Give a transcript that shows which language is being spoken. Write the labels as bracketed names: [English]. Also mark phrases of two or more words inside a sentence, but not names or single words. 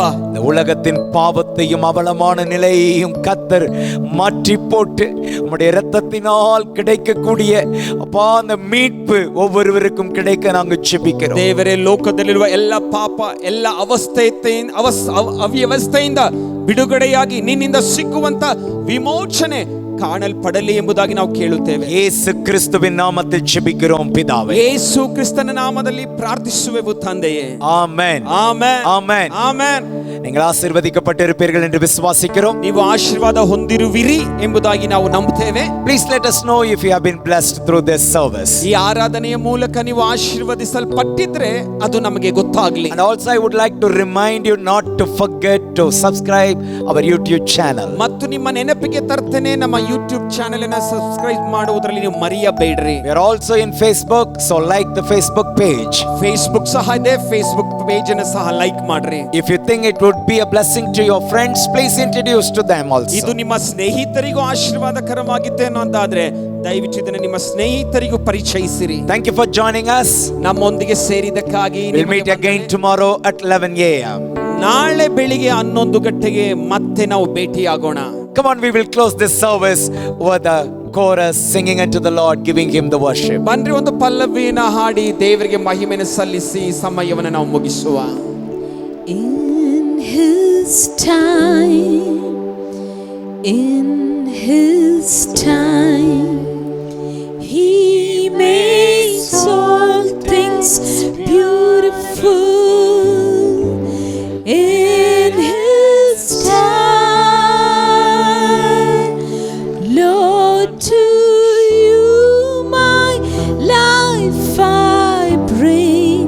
[Tamil] இந்த உலகத்தின் பாவத்தையும் அவலமான நிலையையும் கர்த்தர் மாற்றி போட்டு உம்முடைய இரத்தத்தினால் கிடைக்கக்கூடிய அப்பா அந்த மீட்பு ஒவ்வொருவருக்கும் கிடைக்க நாங்கள் ஜெபிக்கிறோம். [Kannada] ದೇವರೇ, ಲೋಕದಲ್ಲಿರುವ ಎಲ್ಲ ಪಾಪ, ಎಲ್ಲ ಅವ್ಯವಸ್ಥೆಯಿಂದ ಬಿಡುಗಡೆಯಾಗಿ ನಿನ್ನಿಂದ ಸಿಕ್ಕುವಂತ ವಿಮೋಚನೆ ಕಾಣಲ್ಪಡಲಿ ಎಂಬುದಾಗಿ ನಾವು ಕೇಳುತ್ತೇವೆ. [Tamil] இயேசு கிறிஸ்துவின் நாமத்தில் ஜெபிக்கிறோம் பிதாவே. [Kannada] ಯೇಸು ಕ್ರಿಸ್ತನ ನಾಮದಲ್ಲಿ ಪ್ರಾರ್ಥಿಸುವೆವು ತಂದೆಯೇ. [Tamil] ஆமென். [Kannada] ಆಮೆನ್. [Tamil] ஆமென். [Kannada] ಆಮೆನ್. [Tamil] நீங்கள் ஆசீர்வதிக்கப்பட்டிருப்பீர்கள் என்று விசுவாசிக்கிறோம். [Kannada] ನೀವು ಆಶೀರ್ವಾದ ಹೊಂದಿರುವಿರಿ ಎಂಬುದಾಗಿ ನಾವು ನಂಬುತ್ತೇವೆ. [English] Please let us know if you have been blessed through this service. [Kannada] ಈ ಆರಾಧನೆಯ ಮೂಲಕ ನೀವು ಆಶೀರ್ವದಿಸಲ್ಪಟ್ಟಿದ್ರೆ ಅದು ನಮಗೆ ಗೊತ್ತಾಗಲಿ. [English] And also I would like to remind you not to forget to subscribe our YouTube channel. [Kannada] ಮತ್ತು ನಿಮ್ಮ ನೆನಪಿಗೆ ತರ್ತೇನೆ, ನಮ್ಮ ಯೂಟ್ಯೂಬ್ ಚಾನೆಲ್ ಅನ್ನು ಸಬ್ಸ್ಕ್ರೈಬ್ ಮಾಡುವುದರಲ್ಲಿ ನೀವು ಮರೆಯಬೇಡ್ರಿ. [English] We are also in Facebook, so like the Facebook page. [Kannada] ಫೇಸ್ಬುಕ್ ಸಹ ಇದೆ, ಫೇಸ್ಬುಕ್ ಪೇಜ್ ಅನ್ನು ಸಹ ಲೈಕ್ ಮಾಡ್ರಿ. [English] If you think it would be a blessing to your friends, please introduce to them also. [Kannada] ಇದು ನಿಮ್ಮ ಸ್ನೇಹಿತರಿಗೂ ಆಶೀರ್ವಾದಕರವಾಗಿತ್ತೆ ಅನ್ನೋದಾದ್ರೆ ದಯವಿಟ್ಟು ಇದನ್ನು ನಿಮ್ಮ ಸ್ನೇಹಿತರಿಗೂ ಪರಿಚಯಿಸಿರಿ. [English] Thank you for joining us. [Kannada] ನಮ್ಮೊಂದಿಗೆ ಸೇರಿದಕ್ಕಾಗಿ [English] We'll meet again tomorrow at 11 a.m. [Kannada] ನಾಳೆ ಬೆಳಿಗ್ಗೆ 11 ಗಂಟೆಗೆ ಮತ್ತೆ ನಾವು ಭೇಟಿಯಾಗೋಣ. [English] Come on, we will close this service with a chorus singing unto the Lord, giving him the worship. [Kannada] ಬನ್ರಿ ಒಂದು ಪಲ್ಲವಿನ ಹಾಡಿ ದೇವರಿಗೆ ಮಹಿಮೆಯನ್ನು ಸಲ್ಲಿಸಿ ಸಮಯವನ್ನು ನಾವು ಮುಗಿಸುವ. [English] In His time, in His time, He makes all things beautiful. In His time, Lord, to you my life I bring.